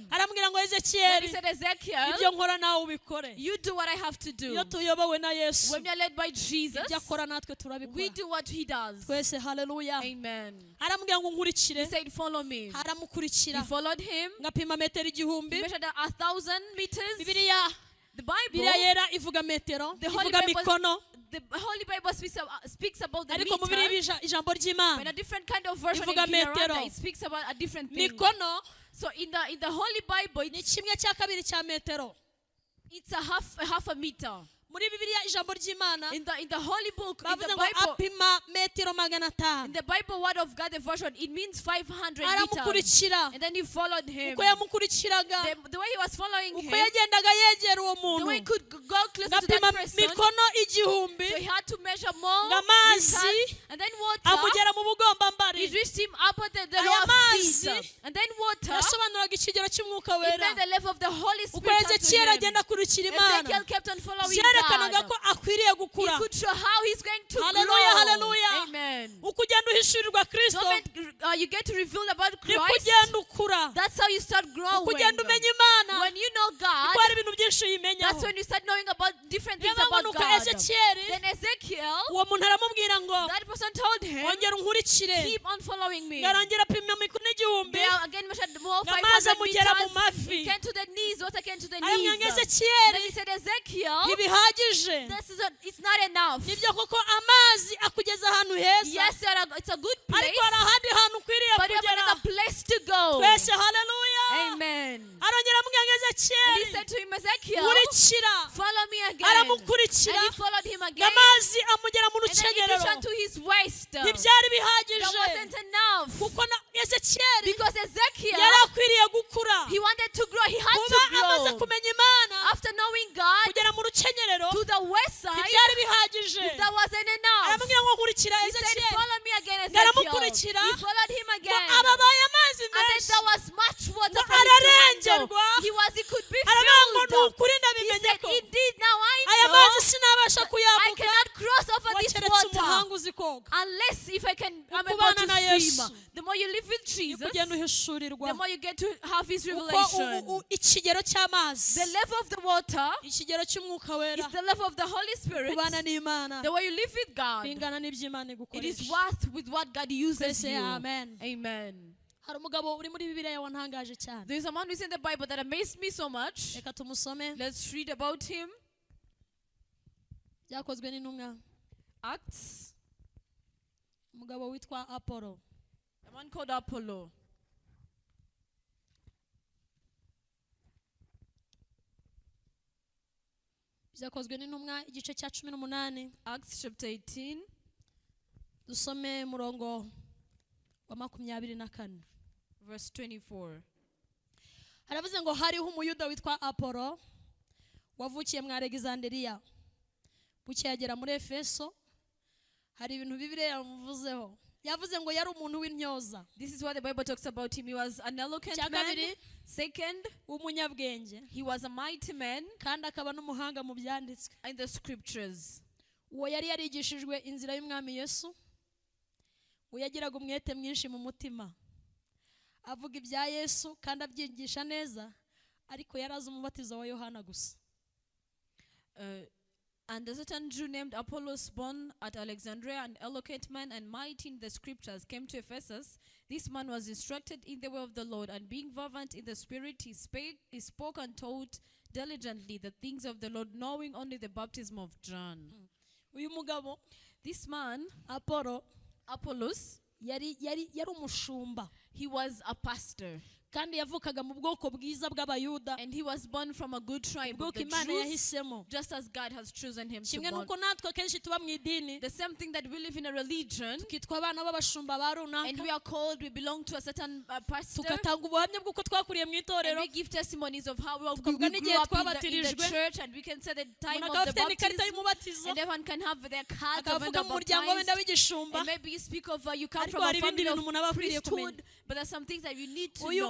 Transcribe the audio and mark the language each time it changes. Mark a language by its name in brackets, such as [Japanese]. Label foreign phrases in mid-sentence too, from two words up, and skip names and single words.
[English] Then he said, Ezekiel, you do what I have to do. When we are led by Jesus, we do what he does. Amen. He said, follow me. He followed him. He measured 1,000 meters. The Bible, [Kinyarwanda] Bibiliya yera ivuga metero, ivuga mikono. [English] The Holy Bible speaks about the [Kinyarwanda] Ariko mu Bibiliya ijambo [English] but [Kinyarwanda] ry'Imana [English] a different kind of version in [Kinyarwanda] ivuga [English] Kinyarwanda, [Kinyarwanda] metero. [English] it speaks about a different thing. [Kinyarwanda] Mikono [English] So in the Holy Bible, [Kinyarwanda] ni kimwe cya kabiri cya metero. [English] it's a half a meter. [Kinyarwanda] Muri Bibiliya ijambo ry'Imana [English] In the Holy Book, in [Kinyarwanda] bavuze [English] the [Kinyarwanda] ngo [English] Bible, [Kinyarwanda] apima metero 500. [English] in the Bible word of God, the version, it means 500 meters. [Kinyarwanda] Aramukurikira. [English] And then he followed him. [Kinyarwanda] Uko yamukurikiraga, [English] The way he was following [Kinyarwanda] uko [English] him, [Kinyarwanda] yagendaga yegera uwo [English] the way he [Kinyarwanda] muntu, [English] could go close to [Kinyarwanda] ngapima [English] that person, [Kinyarwanda] mikono igihumbi, [English] so he had to measure more [Kinyarwanda] ngamazi [English] meters, and then water. [Kinyarwanda] amugera mu bugombambari. [English] It reached him up at the [Kinyarwanda] Aya [English] lower [Kinyarwanda] mazi [English] feet. And then water, [Kinyarwanda] yasobanuraga ikigero cy'umwuka [English] it [Kinyarwanda] wera. [English] meant the level of the Holy [Kinyarwanda] Uko [English] Spirit unto Ezekiyeli him. [Kinyarwanda] agenda akurikira Imana, [English] Ezekiel kept on following [Kinyarwanda] byerekanaga [English] God. [Kinyarwanda] ko akwiriye [English] He [Kinyarwanda] gukura. [English] could show how he's going to Hallelujah, grow. hallelujah. Amen. [Kinyarwanda] Uko ugenda uhishurirwa Kristo, [English] You get to reveal about [Kinyarwanda] niko [English] Christ. [Kinyarwanda] ugenda ukura. [English] That's how you start growing. [Kinyarwanda] Uko ugenda umenya Imana, [English] When you know God, [Kinyarwanda] kuko hari ibintu byinshi [English] that's [Kinyarwanda] uyimenyaho. [English] when you start knowing about different things [Kinyarwanda] Niyo mpamvu [English] about [Kinyarwanda] nuko [English] God. Ezekiyeli Then Ezekiel, [Kinyarwanda] uwo muntu aramubwira ngo [English] that person told him, [Kinyarwanda] ongera unkurikire. [English] keep on following me. [Kinyarwanda] Ngarongera apima mikono igihumbi, [English] There again measured more [Kinyarwanda] ngamazi 500 amugera mu [English] meters. [Kinyarwanda] mavi. [English] It came to the knees. Water came to the [Kinyarwanda] Aramubwira ngo [English] knees. Then Ezekiyeli he said, Ezekiel, [Kinyarwanda] ntibihagije. [English] it's not enough. [Kinyarwanda] Nibyo koko amazi akugeza ahantu heza, [English] Yes, it's a good place, [Kinyarwanda] ariko hari ahandi hantu ukwiriye [English] but you have [Kinyarwanda] kugera. [English] another place to go. [Kinyarwanda] Twese haleluya. [English] Amen. [Kinyarwanda] Arongera amubwira ngo [English] And he Ezekiyeli said to him, Ezekiel, [Kinyarwanda] nkurikira. [English] follow me again. [Kinyarwanda] Aramukurikira, [English] And he followed him again. [Kinyarwanda] ngamazi amugera mu [English] And then he [Kinyarwanda] rukenyerero. [English] reached unto his waist. That [Kinyarwanda] Ntibyari bihagije, [English] wasn't enough. [Kinyarwanda] kuko Ezekiyeli [English] Because Ezekiel, [Kinyarwanda] yari akwiriye gukura. [English] he wanted to grow. He had [Kinyarwanda] Kuba [English] to [Kinyarwanda] amaze [English] grow. [Kinyarwanda] kumenya Imana, [English] After knowing God, [Kinyarwanda] kugera mu rukenyerero [English] to the west side, [Kinyarwanda] ntibyari bihagije. [English] that wasn't enough. [Kinyarwanda] Aramubwira ngo nkurikira [English] He said, Ezekiyeli. follow me again, [Kinyarwanda] Ngaramukurikira, [English] Ezekiel. He followed him [Kinyarwanda] ngo [English] again. [Kinyarwanda] ababaye amazi [English] And then [Kinyarwanda] menshi. [English] there was much water [Kinyarwanda] Ngo [English] for him to handle. [Kinyarwanda] ararengerwa. [English] He could be [Kinyarwanda] Aravuga ngo ni [English] filled. [Kinyarwanda] ukuri [English] He [Kinyarwanda] ndabimenye [English] said, [Kinyarwanda] ko [English] indeed, now I [Kinyarwanda] aya [English] know [Kinyarwanda] mazi sinabasha [English] I [Kinyarwanda] kuyambuka [English] cannot cross over this [Kinyarwanda] keretse [English] water [Kinyarwanda] umuhanga uzi koga. [English] unless if I'm able [Kinyarwanda] Ukubana na [English] to Yesu. swim. The more you live with [Kinyarwanda] Niko [English] Jesus, [Kinyarwanda] ugenda uhishurirwa [English] the more you get to have His [Kinyarwanda] uko [English] revelation. [Kinyarwanda] ikigero cy'amazi, [English] The level of the water [Kinyarwanda] ikigero cy'umwuka wera, [English] is the level of the Holy Spirit. [Kinyarwanda] kubana n'Imana [English] The way you live with God, [Kinyarwanda] bingana n'iby'Imana [English] it is [Kinyarwanda] igukoresha. [English] worth with what God uses [Kinyarwanda] Twese [English] you. amen. Amen. [Kinyarwanda] Hari umugabo uri muri Bibiliya wantangaje cyane. [English] There is a man who is in the Bible that amazed me so much. [Kinyarwanda] Reka tumusome. [English] Let's read about him. [Kinyarwanda] Byakozwe n'intumwa. [English] Acts. [Kinyarwanda] Umugabo witwa Apollo. [English] A man called Apollo. [Kinyarwanda] Byakozwe n'intumwa igice cya 18. [English] Acts chapter 18. [Kinyarwanda] Dusome murongo wa 24. [English] Verse 24. [Kinyarwanda] Haravuze ngo hariho umuyuda witwa Apollo wavukiye mu Alexandria. Bucye yagera muri Efeso. Hari ibintu Bibiliya yamuvuzeho. Yavuze ngo yari umuntu w'intyoza. [English] This is what the Bible talks about him. He was an eloquent man. Second, [Kinyarwanda] umunyabwenge. [English] he was a mighty man. [Kinyarwanda] Kandi akaba n'umuhanga mu byanditswe. [English] In the scriptures. [Kinyarwanda] Uwo yari yarigishijwe inzira y'umwami Yesu. Uyagiraga umwete mwinshi mu mutima. Avuga ibya Yesu kandi abyigisha neza, ariko yarazi umubatizo wa Yohana gusa. [English] And a certain Jew named Apollos, born at Alexandria, an eloquent man and mighty in the scriptures, came to Ephesus. This man was instructed in the way of the Lord, and being fervent in the spirit, he spoke and taught diligently the things of the Lord, knowing only the baptism of John. [Kinyarwanda] Uyu mugabo, [English] this man, Apollos, [Kinyarwanda] yari umushumba. [English] He was a pastor. [Kinyarwanda] Kandi yavukaga mu bwoko bwiza bw'abayuda. [English] And he was born from a good tribe of the Jews, just as God has chosen him to born. The same thing that we live in a religion, and we are called, we belong to a certain pastor, and we give testimonies of how we grew up in the church, and we can say the time of the baptism, and everyone can have their cards of when they're baptized, and maybe you speak of you come from a family of priesthood, but there's some things that you need to know.